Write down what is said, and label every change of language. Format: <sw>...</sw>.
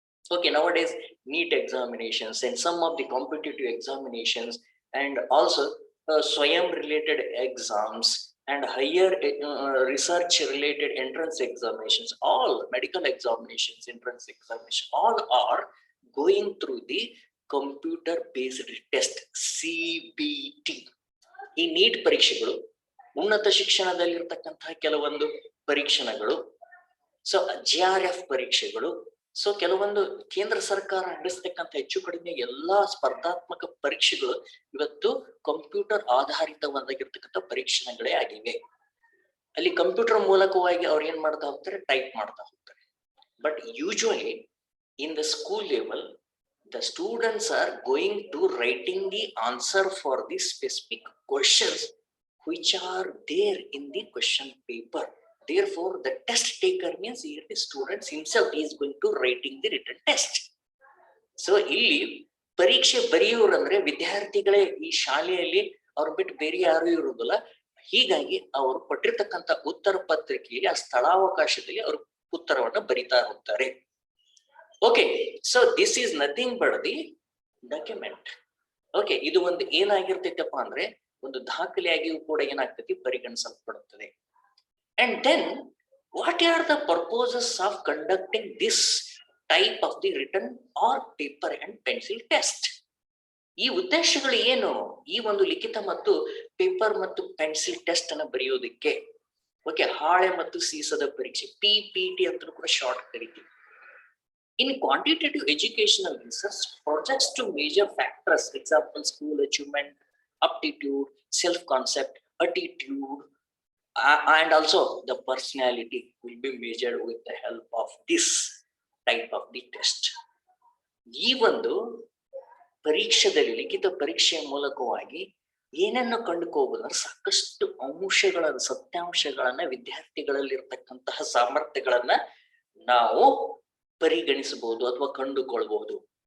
<en>Okay, nowadays NEET examinations and some of the competitive examinations and also Swayam related exams and higher research related entrance examinations, all medical examinations, entrance examinations, all are going through the computer based test, CBT.</en> <kn>ಈ neat ಪರೀಕ್ಷೆಗಳು, ಉನ್ನತ ಶಿಕ್ಷಣದಲ್ಲಿರ್ತಕ್ಕಂತಹ ಕೆಲವೊಂದು ಪರೀಕ್ಷಣಗಳು, so JRF ಪರೀಕ್ಷೆಗಳು, so ಕೆಲವೊಂದು ಕೇಂದ್ರ ಸರ್ಕಾರ ನಡೆಸತಕ್ಕಂಥ ಹೆಚ್ಚು ಕಡಿಮೆ ಎಲ್ಲಾ ಸ್ಪರ್ಧಾತ್ಮಕ ಪರೀಕ್ಷೆಗಳು ಇವತ್ತು ಕಂಪ್ಯೂಟರ್ ಆಧಾರಿತವಾಗಿರ್ತಕ್ಕಂಥ ಪರೀಕ್ಷಣಗಳೇ ಆಗಿವೆ. ಅಲ್ಲಿ ಕಂಪ್ಯೂಟರ್ ಮೂಲಕವಾಗಿ ಅವ್ರು ಏನ್ ಮಾಡ್ತಾ ಹೋಗ್ತಾರೆ, ಟೈಪ್ ಮಾಡ್ತಾ ಹೋಗ್ತಾರೆ.</kn> <en>But usually in the school level, the students are going to writing the answer for the specific questions which are there in the question paper. Therefore the test taker means here the students himself is going to writing the written test.</en> <kn>So ಇಲ್ಲಿ ಪರೀಕ್ಷೆ ಬರೆಯೋರಂದ್ರೆ ವಿದ್ಯಾರ್ಥಿಗಳೇ ಈ ಶಾಲೆಯಲ್ಲಿ ಅವ್ರ ಬಿಟ್ಟು ಬೇರೆ ಯಾರು ಇರುವುದಿಲ್ಲ, ಹೀಗಾಗಿ ಅವರು ಕೊಟ್ಟಿರ್ತಕ್ಕಂಥ ಉತ್ತರ ಪತ್ರಿಕೆಯಲ್ಲಿ ಆ ಸ್ಥಳಾವಕಾಶದಲ್ಲಿ ಅವರು ಉತ್ತರವನ್ನ ಬರಿತಾ ಹೋಗ್ತಾರೆ.</kn> <en>Okay, so this is nothing but the document.</en> <kn>Okay, ಇದು ಒಂದು ಏನಾಗಿರ್ತೈತಪ್ಪ ಅಂದ್ರೆ ಒಂದು ದಾಖಲೆಯಾಗಿಯೂ ಕೂಡ ಏನಾಗ್ತೈತಿ ಪರಿಗಣಿಸಲ್ಪಡುತ್ತದೆ.</kn> <en>And then what are the purposes of conducting this type of the written or paper and pencil test?</en> <kn>ಈ ಉದ್ದೇಶಗಳು ಏನು ಈ ಒಂದು ಲಿಖಿತ ಮತ್ತು ಪೇಪರ್ ಮತ್ತು ಪೆನ್ಸಿಲ್ ಟೆಸ್ಟ್ ಅನ್ನ ಬರೆಯೋದಕ್ಕೆ? ಓಕೆ, ಹಾಳೆ ಮತ್ತು ಸೀಸದ ಪರೀಕ್ಷೆ, PPT ಅಂತ ಕೂಡ ಶಾರ್ಟ್ ಕರಿತೀವಿ.</kn> <en>In quantitative educational research, projects to measure factors, example, school achievement, aptitude, self-concept, attitude, and also the personality will be measured with the help of this type of the test.</en> <kn>ಈ ಒಂದು ಪರೀಕ್ಷೆಯಲ್ಲಿ ಲಿಖಿತ ಪರೀಕ್ಷೆಯ ಮೂಲಕವಾಗಿ ಏನನ್ನು ಕಂಡುಕೋಬಹುದು? ಸಾಕಷ್ಟು ಅಂಶಗಳ ಸತ್ಯಾಂಶಗಳನ್ನ ವಿದ್ಯಾರ್ಥಿಗಳಲ್ಲಿರ್ತಕ್ಕಂತಹ ಸಾಮರ್ಥ್ಯಗಳನ್ನ ನಾವು ಪರಿಗಣಿಸಬಹುದು ಅಥವಾ ಕಂಡುಕೊಳ್ಬಹುದು.</kn>